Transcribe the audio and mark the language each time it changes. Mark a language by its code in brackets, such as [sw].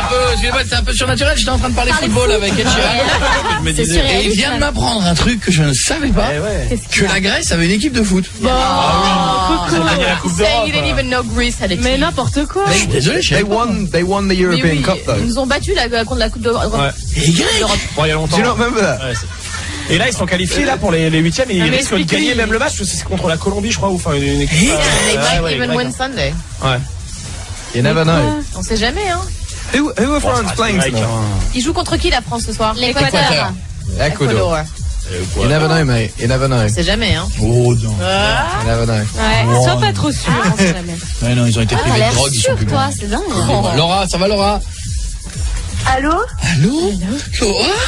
[fr] Excusez-moi, c'était un peu surnaturel, j'étais en train de parler football avec Ed Sheeran. Et il vient de m'apprendre un truc que je ne savais pas, que la Grèce avait une équipe de foot. [en] You didn't even know Greece had a team. [fr] Mais n'importe quoi. Mais je suis désolé, je [en] They won the European Cup though. [fr] Ils nous ont battu contre la Coupe d'Europe. Les Grecs. Bon, il y a longtemps. [en] Do you not remember that? [fr] Ouais, et là, ils sont qualifiés là pour les huitièmes et ils risquent de gagner même le match. C'est contre la Colombie, je crois, ou enfin une équipe. [en] They might even win Sunday. [fr] Ouais. [en] You never know. [fr] On sait jamais, hein. [en] Who are France playing tonight? [fr] Ils jouent contre qui la France ce soir? L'Équateur. [en] Ecuador. You never know, mate. You never know. [fr] On sait jamais, hein. Oh non. [en] You never know. [fr] Ouais, sois pas trop sûr, on sait jamais. Ouais, non, ils ont été privés de drogue, ils sont plus bons. Toi, c'est dingue. Laura, ça va Laura? Allô? Allô? Laura?